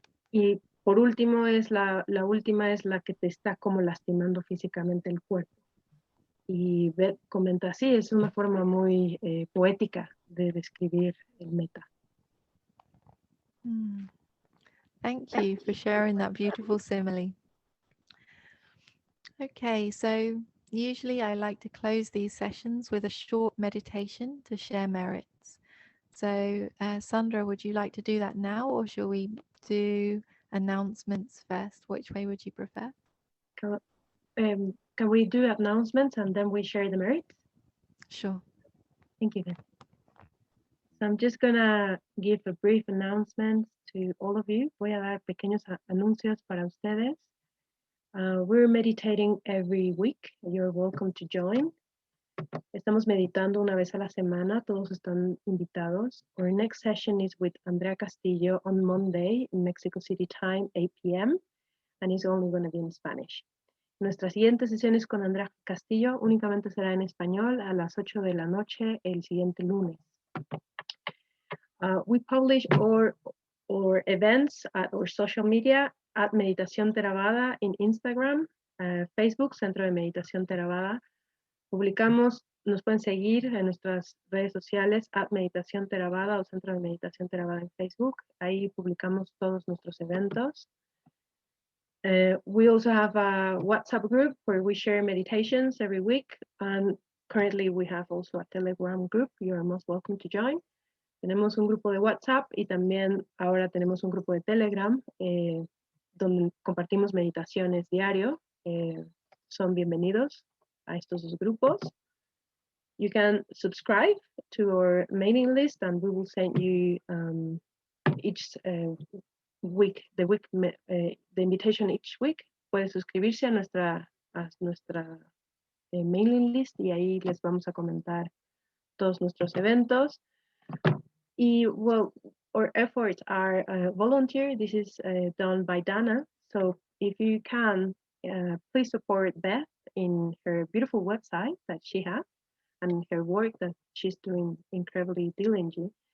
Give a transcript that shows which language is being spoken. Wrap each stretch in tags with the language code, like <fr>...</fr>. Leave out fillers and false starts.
<es>Y por último la última es la que te está como lastimando físicamente el cuerpo. Y Beth comenta así, es una forma muy poética de describir el metta.</es> <en>Thank you for sharing that beautiful simile. Okay, so usually I like to close these sessions with a short meditation to share merits. So Sandra, would you like to do that now, or shall we do announcements first? Which way would you prefer? Can we do announcements and then we share the merits? Sure. Thank you. So I'm just gonna give a brief announcement to all of you. Voy a dar pequeños anuncios para ustedes. We're meditating every week. You're welcome to join.</en> <es>Estamos meditando una vez a la semana, todos están invitados.</es> <en>Our next session is with Andrea Castillo on Monday in Mexico City time, 8 p.m. and it's only going to be in Spanish.</en> <es>Nuestra siguiente sesión es con Andrea Castillo, únicamente será en español a las 8 de la noche el siguiente lunes.</es> <en>We publish our events at our social media at Meditación Theravada in Instagram, Facebook, Centro de Meditación Theravada.</en> <es>Publicamos, nos pueden seguir en nuestras redes sociales at Meditación Theravada o Centro de Meditación Theravada en Facebook. Ahí publicamos todos nuestros eventos.</es> <en>We also have a WhatsApp group where we share meditations every week. And currently we have also a Telegram group. You are most welcome to join.</en> <es>Tenemos un grupo de WhatsApp y también ahora tenemos un grupo de Telegram donde compartimos meditaciones diario. Son bienvenidos a estos dos grupos.</es> <en>You can subscribe to our mailing list and we will send you each week, the invitation each week.</en> <es>Puede suscribirse a nuestra mailing list y ahí les vamos a comentar todos nuestros eventos.</es> <en>Well, our efforts are volunteer. This is done by Dana. So if you can, please support Beth in her beautiful website that she has and her work that she's doing incredibly diligently.</en>